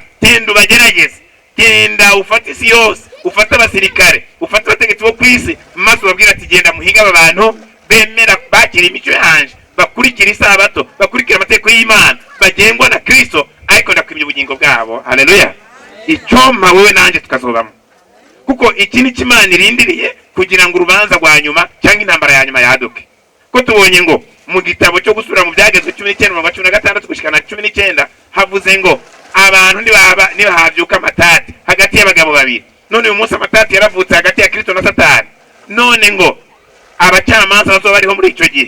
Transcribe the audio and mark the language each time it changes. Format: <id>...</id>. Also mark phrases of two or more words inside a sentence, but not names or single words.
<rn>Tenda ubagerageze, tenda ufate isi yose, ufate abasirikare, ufate abategetsi bo kwisi, maze ubabwira ati genda muhiga aba bantu bemera bakira imico yanje, bakurikira isabato, bakurikira amategeko y'Imana, bagengwa na Kristo, ariko ndakwimye ubugingo bwabo. Haleluya. Icyoma wowe nanjye tukazobamo, kuko iki ni Imana irindiriye kugira ngo urubanza rwa nyuma cyangwa intambara ya nyuma yaduke. Ko tubonye ngo mu gitabo cyo gusubira mu byagezwe 19:16 gushika na 19 havuze ngo abantu nibahavyuka amatati hagati y'abagabo babiri. None uyu munsi amatati yaravutse hagati ya Kristo na Satani. None ngo abacamanza bazoba bariho muri ico gihe.</rn>